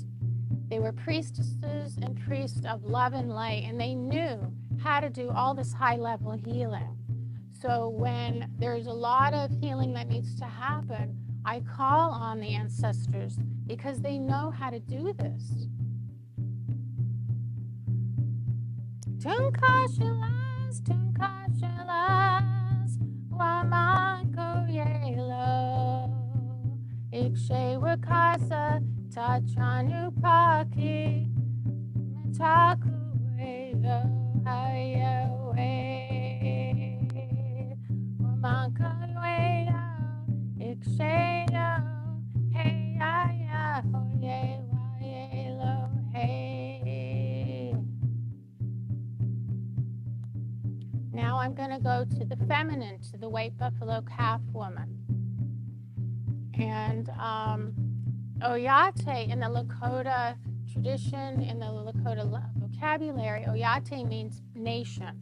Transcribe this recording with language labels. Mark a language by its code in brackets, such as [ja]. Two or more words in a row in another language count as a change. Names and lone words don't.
[en] They were priestesses and priests of love and light, and they knew how to do all this high-level healing. So when there's a lot of healing that needs to happen, I call on the ancestors because they know how to do this. [lkt] Tunkashilas, Wamako Yelo, Ikshe Wakasa, Tachanu Paki, Mitaku Yelo, Hayawe, Wamako Yelo, Ikshe Yo, Hey, Ya, Hoye, Wayelo, Hey. [en] Now I'm going to go to the feminine, to the white buffalo calf woman. And Oyate in the Lakota tradition, in the Lakota vocabulary, Oyate means nation.